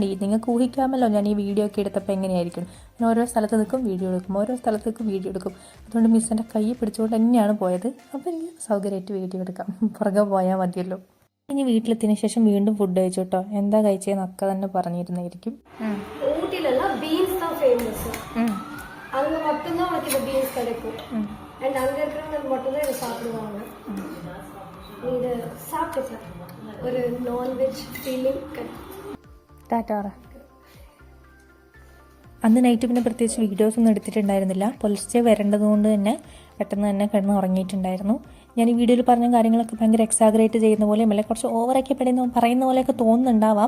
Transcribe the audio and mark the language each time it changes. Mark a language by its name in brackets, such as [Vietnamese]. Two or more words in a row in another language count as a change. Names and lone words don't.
[Malayalam] നിങ്ങൾക്ക് ഊഹിക്കാമല്ലോ ഞാൻ ഈ വീഡിയോ ഒക്കെ എടുത്തപ്പോൾ എങ്ങനെയായിരിക്കും. ഞാൻ ഓരോ സ്ഥലത്ത് നിൽക്കും വീഡിയോ എടുക്കും, ഓരോ സ്ഥലത്തേക്കും വീഡിയോ എടുക്കും. അതുകൊണ്ട് മിസ്സിൻ്റെ കൈ പിടിച്ചുകൊണ്ട് തന്നെയാണ് പോയത്. അപ്പോൾ എനിക്ക് സൗകര്യമായിട്ട് വീഡിയോ എടുക്കാം. പുറകെ പോയാൽ മതിയല്ലോ. ഇനി വീട്ടിലെത്തിയതിനു ശേഷം വീണ്ടും ഫുഡ് കഴിച്ചു കേട്ടോ. എന്താ കഴിച്ചതെന്ന് അക്ക തന്നെ പറഞ്ഞിരുന്നായിരിക്കും. [Tamil] ஊட்டில பீன்ஸ் தான் ஃபேமஸ். அங்க மட்டும் தான் உனக்கு இந்த பீன்ஸ் கிடைக்கும். அண்ட் அங்க இருக்கிறவங்க மட்டும் தான் இதை சாப்பிடுவாங்க. நீ இதை சாப்பிட்டு ஒரு [English] non-veg feeling ടാറ്റാറ. [Malayalam] അന്ന് നൈറ്റ് പിന്നെ പ്രത്യേകിച്ച് വീഡിയോസൊന്നും എടുത്തിട്ടുണ്ടായിരുന്നില്ല. പുലർച്ചെ വരേണ്ടതുകൊണ്ട് തന്നെ പെട്ടെന്ന് തന്നെ കിടന്ന് ഉറങ്ങിയിട്ടുണ്ടായിരുന്നു. ഞാൻ ഈ വീഡിയോയിൽ പറഞ്ഞ കാര്യങ്ങളൊക്കെ ഭയങ്കര എക്സാഗ്രേറ്റ് ചെയ്യുന്ന പോലെയും അല്ലെ കുറച്ച് ഓവറൊക്കെ പറയുന്ന പോലെയൊക്കെ തോന്നുന്നുണ്ടാവാം.